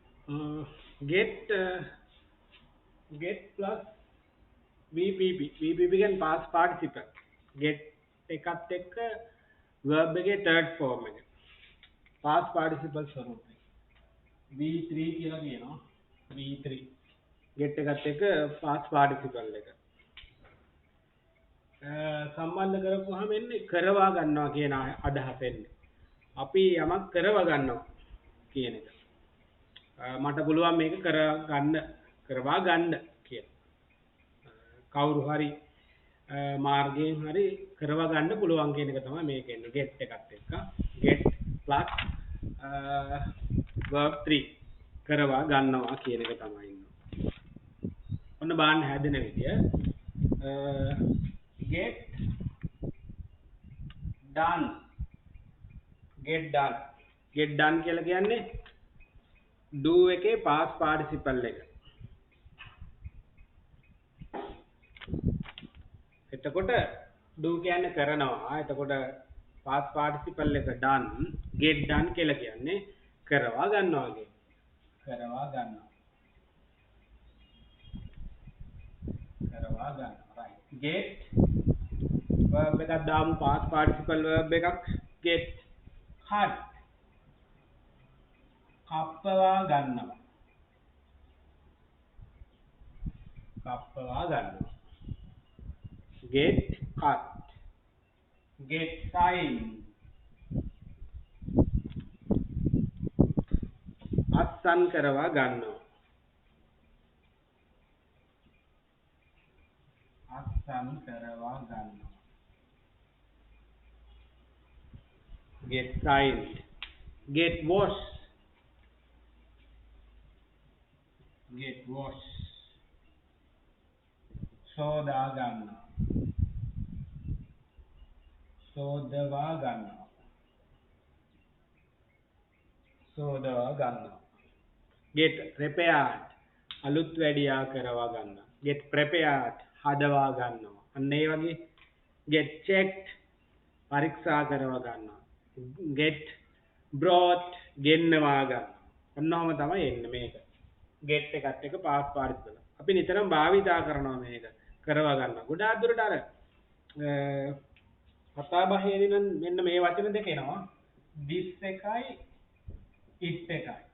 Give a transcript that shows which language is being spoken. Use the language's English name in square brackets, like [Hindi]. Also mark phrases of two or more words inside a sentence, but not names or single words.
[English] Uh, get get plus VPP can past participle. [Sinhala] Get එකත් එක්ක verb එකේ third form එක. [English] past participle [Sinhala] ස්වරූපේ. V3 කියලා කියනවා. V3 get එකත් එක්ක [English] past participle [Sinhala] එක. සම්බන්ධ කරපුවාම එන්නේ කරවා ගන්නවා කියන අදහස එන්නේ. අපි යමක් කරවා ගන්නවා කියන එක. මට පුළුවන් මේක කරවා ගන්න කියලා. කවුරු හරි මාර්ගයෙන් හරි කරවා ගන්න පුළුවන් කියන එක තමයි මේක එන්නේ. get එකත් එක්ක [English] get plus verb 3 [Sinhala] කරවා ගන්නවා කියන එක තමයි ඉන්නේ. ඔන්න බාන්න හැදෙන විදිය [English] get done get done [Sinhala] කියලා කියන්නේ do එකේ [English] past participle [Sinhala] එක. එතකොට do කියන්නේ කරනවා. එතකොට [English] past participle [Sinhala] එක [English] done get done [Sinhala] කියලා කියන්නේ කරවා ගන්නවා කියන්නේ. කරවා ගන්නවා. right. [English] get verb [Sinhala] එකක් දාමු [English] past participle verb [Sinhala] එකක් [English] get cut [Sinhala] කප්පවා ගන්නවා. [English] get cut get sign [Sinhala] අත්සන් කරවා ගන්නවා. [English] get signed get wash [Sinhala] සෝදවා ගන්නවා. [English] get prepared [Sinhala] අලුත් වැඩියා කරවා ගන්නවා. [English] get prepared [Sinhala] හදවා ගන්නවා. අන්න ඒ වගේ [English] get checked [Sinhala] පරීක්ෂා කරවා ගන්නවා. [English] get brought [Sinhala] ගෙන්නවා ගන්නවා. ඔන්නෝම තමයි එන්නේ මේක. get එකත් එක [English] past participle. [Sinhala] අපි නිතරම භාවිතා කරනවා මේක කරවා ගන්නවා. ගොඩාක් දුරට අර කතා බහේදී නම් මෙන්න මේ වචන දෙක එනවා. this එකයි it එකයි.